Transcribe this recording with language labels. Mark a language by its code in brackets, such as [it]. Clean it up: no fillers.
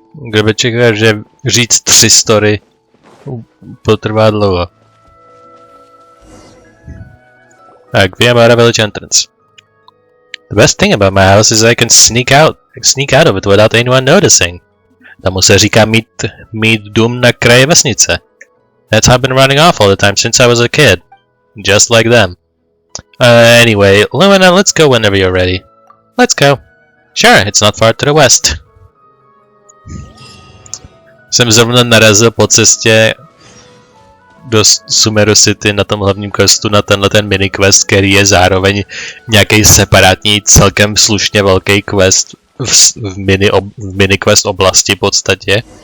[cs] Kdyby čekal, že říct 3 story potrvá dlouho. [en] Tak, we have a village entrance. The best thing about my house is I can sneak out of it without anyone noticing. [cs] Tomu se říká mít dům na kraji vesnice. [en] That's how I've been running off all the time since I was a kid. Just like them. Anyway, Lumina, let's go whenever you're ready. Let's go. Sure, it's not far to the west. [cs] Jsem zrovna narazil po cestě do Sumeru City na tom hlavním questu na tenhle ten mini quest, který je zároveň nějaký separátní, celkem slušně velký quest v mini quest oblasti v podstatě.